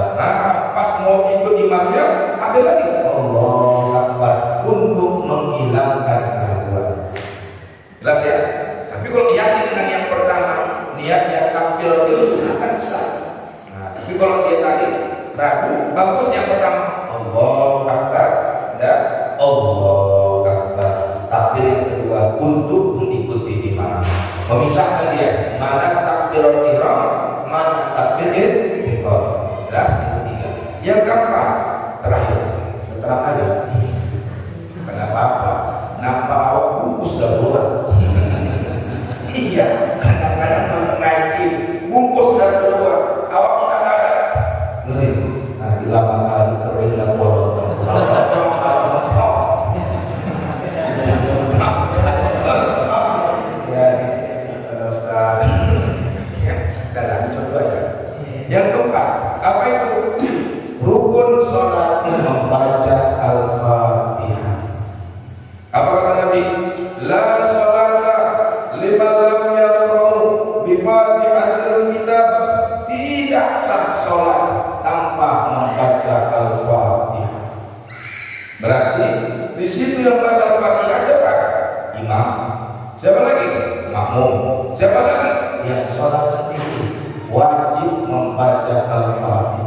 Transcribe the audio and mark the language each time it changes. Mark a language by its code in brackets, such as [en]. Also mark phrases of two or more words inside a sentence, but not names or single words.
[id] Nah, pas mau ikut imamnya, ada lagi [ar] Allahu Akbar [id] untuk menghilangkan keraguan. Jelas ya? Tapi kalau yakin dengan yang pertama, niatnya takbir dulu silahkan sah. Nah, tapi kalau dia tadi ragu, bagus yang pertama [ar] Allahu Akbar [id] dan [ar] Allahu Akbar. [id] Takbir yang kedua untuk mengikuti imam, memisahkan dia mana takbir ihram, mana takbir ihram. Jelas yang ketiga. Yang keempat terakhir, terang aja. Kenapa? Nampak awak bungkus dah keluar. Iya, kadang-kadang mengaji bungkus dah keluar, awak tidak ada. Ngeri, nanti lama kali kering dan bolong. Yang keempat, apa itu? Rukun sholat membaca Al-Fatihah. Apa kata Nabi? [ar] La sholata liman lam yaqra'u bi Fatihatil kitab. [id] Tidak sah sholat tanpa membaca Al-Fatihah. Berarti di situ yang membaca Al-Fatihah siapa? Imam. Siapa lagi? Makmum. Siapa lagi? Yang sholat sendiri wajib membaca Al-Fatihah.